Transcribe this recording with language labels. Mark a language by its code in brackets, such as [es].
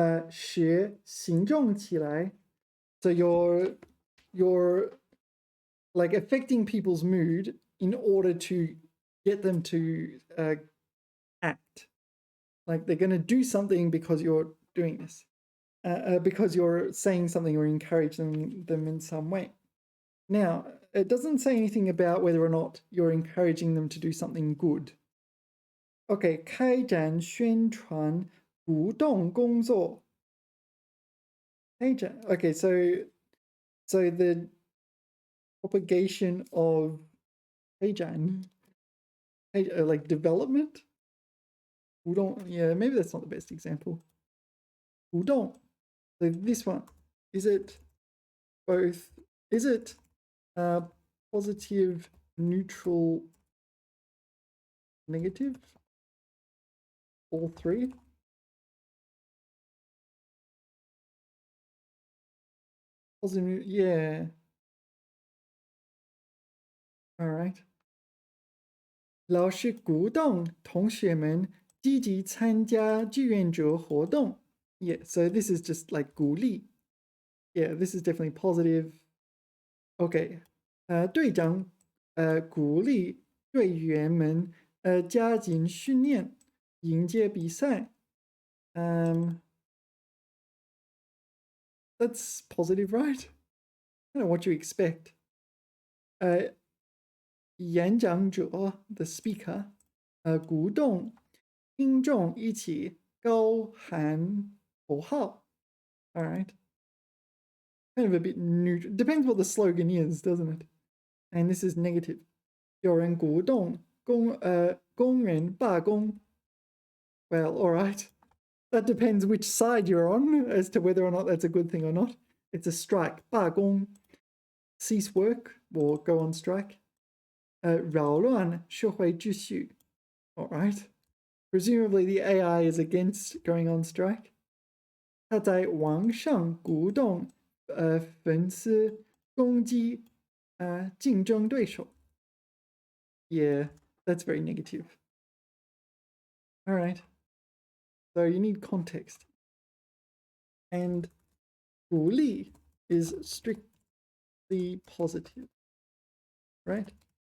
[zh] 使行动起来, [en] so you're like affecting people's mood in order to get them to act. Like they're going to do something because you're doing this, because you're saying something or encouraging them in some way. Now, it doesn't say anything about whether or not you're encouraging them to do something good. [zh] Okay, 开展宣传鼓动工作. [en] Okay, so the propagation of 开展, like development. 鼓动, yeah, maybe that's not the best example. 鼓动.So this one, is it both? Is it positive, neutral, negative? All three? Positive, yeah. All right. [zh] 老师鼓动同学们积极参加志愿者活动. [en] Yeah, so this is just like 鼓励. Yeah, this is definitely positive. [zh] Okay. 队长鼓励队员们加紧训练，迎接比赛. [en] That's positive, right? I don't know what you expect. [zh] 演讲者 [en] the speaker [zh] 鼓动听众一起高喊口号. [en] All right. Kind of a bit neutral. Depends what the slogan is, doesn't it? And this is negative. [zh] 有人鼓动工人罢工. [en] Well, all right. That depends which side you're on as to whether or not that's a good thing or not. It's a strike. 罢工.Cease work or go on strike. [zh] 扰乱社会秩序. [en] All right. Presumably the AI is against going on strike. [zh] 他在网上鼓动粉丝攻击竞争对手. [en] Yeah, that's very negative. All right. So you need context. And 鼓励 is strictly positive, right?